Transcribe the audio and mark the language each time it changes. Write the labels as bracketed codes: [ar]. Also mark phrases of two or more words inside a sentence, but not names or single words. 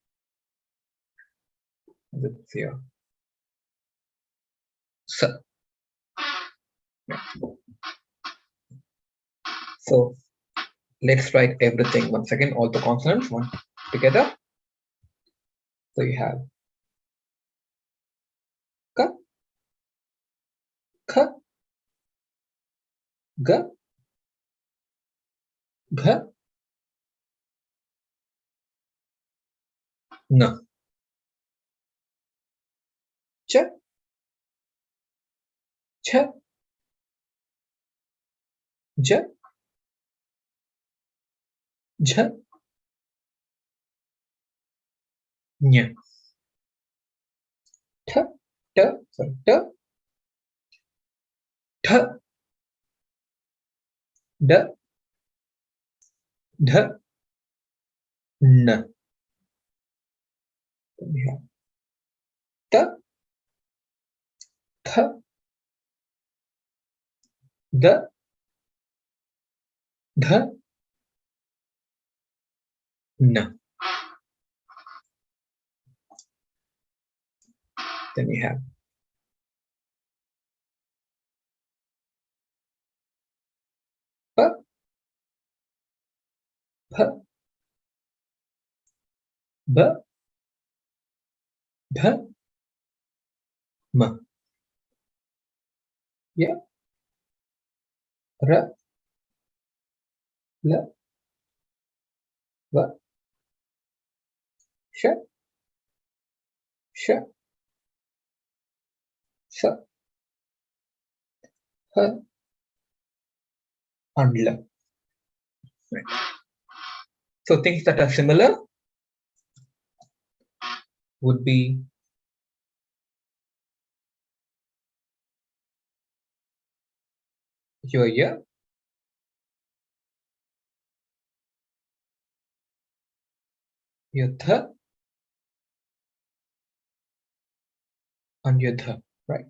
[en] That's here. So, yeah. So let's write everything once again, all the consonants one together. So you have [hi] ka, kha, ga, gha, na, cha, cha, ja, jha, nya, tha, ta, sorry, ta, tha, da, dha, na. [en] Then we have [hi] ta, tha, da, dha, na. [en] Then we have [hi] pa, pha, ba, dha, ma. Yeah, ra, la, va, sha, sha, sa, ha, and la. [en] Right. So things that are similar would be your year, your th, and your th, right?